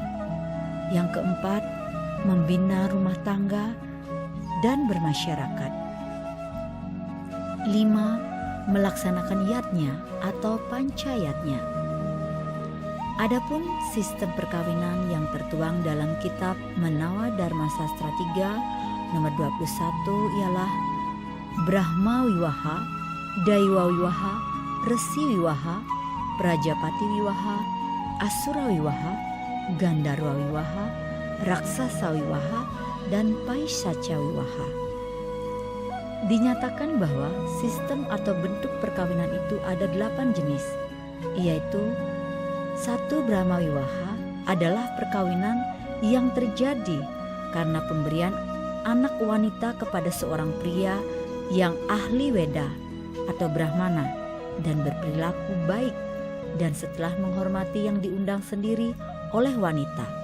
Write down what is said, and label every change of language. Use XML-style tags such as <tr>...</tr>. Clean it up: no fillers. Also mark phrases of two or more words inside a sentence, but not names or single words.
<id>Yang keempat, membina rumah tangga dan bermasyarakat. 5. Melaksanakan yatnya atau pancayatnya. Adapun sistem perkawinan yang tertuang dalam kitab Menawa Dharma Sastra 3 nomor 21 ialah Brahma Wiwaha, Daiwa Wiwaha, Resi Wiwaha, Prajapati Wiwaha, Asura Wiwaha, Gandharwa Wiwaha, Raksasa Wiwaha, dan Paisacha Wiwaha. Dinyatakan bahwa sistem atau bentuk perkawinan itu ada 8 jenis, yaitu 1. Brahma Wiwaha adalah perkawinan yang terjadi karena pemberian anak wanita kepada seorang pria yang ahli Weda atau Brahmana dan berperilaku baik dan setelah menghormati yang diundang sendiri oleh wanita.</id>